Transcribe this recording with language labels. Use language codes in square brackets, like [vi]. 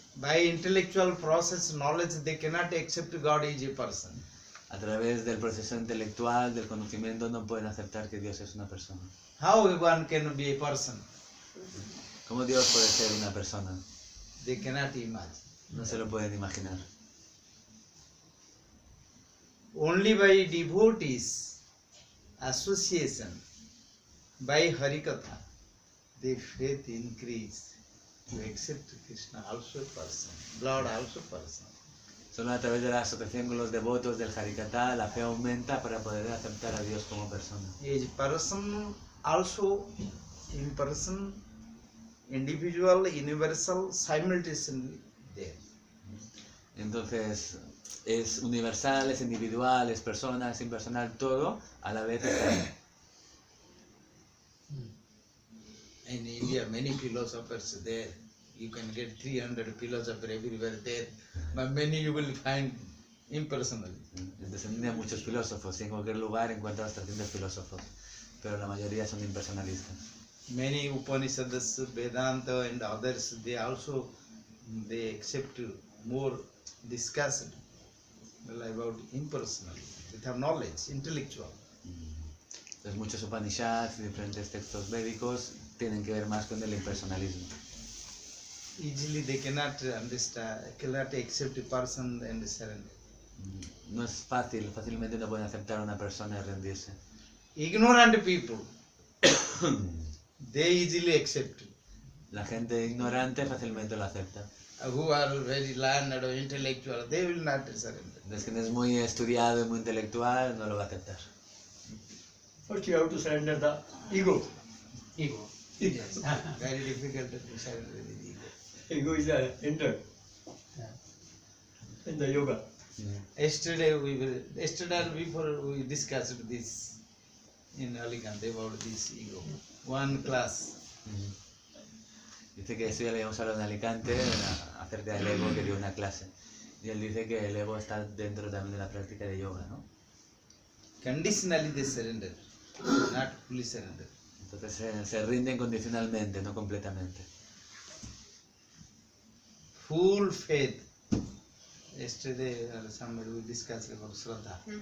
[en] By intellectual process knowledge, they cannot accept God is a person. [es] A través del proceso intelectual, del conocimiento, no pueden aceptar que Dios es una persona. [en] How one can be a person? [es] ¿Cómo Dios puede ser una persona? [en] They cannot imagine. [es] No se lo pueden imaginar. [en] Only by devotees association, by Harikatha, their faith increase to accept Krishna also person, Lord also person. [es] Solo a través de la asociación con los devotos del Harikatha, la fe aumenta para poder aceptar a Dios como persona. [en] Is person also in person, individual, universal, simultaneously there. [es] Entonces, es universal, es individual, es persona, es impersonal, todo a la vez está ahí. [en] In India, many philosophers there. You can get 300 philosophers everywhere there, but many you will find impersonal. [es] Entonces, en India hay muchos filósofos y en cualquier lugar encuentras 300 filósofos, pero la mayoría son impersonalistas. [en] Many Upanishads, Vedanta and others, they also they accept more discussion about impersonal, they have knowledge, intellectual. [es] Entonces, muchos Upanishads y diferentes textos védicos tienen que ver más con el impersonalismo. [en] Easily they cannot understand, cannot accept a person and surrender. [es] No es fácil, fácilmente no pueden aceptar a una persona y rendirse. [en] Ignorant people, they easily accept. [es] La gente ignorante fácilmente lo acepta. [en] Who are very learned or intellectual, they will not surrender. [es] Entonces, quien es muy estudiado y muy intelectual no lo va a aceptar. [en] First you have to surrender the ego. Ego. Yes. Very difficult to surrender the ego. Ego is the enter in the yoga. Yesterday before we discussed this in Alicante about this ego. One class. [es] Dice que eso ya le habíamos hablado en Alicante acerca del ego, que dio una clase. Y él dice que el ego está dentro también de la práctica de yoga, ¿no? [en] Conditionally they surrender, not fully surrender. [es] Entonces se rinden condicionalmente, no completamente. [en] Full faith. Yesterday somebody we discussed about Shraddha.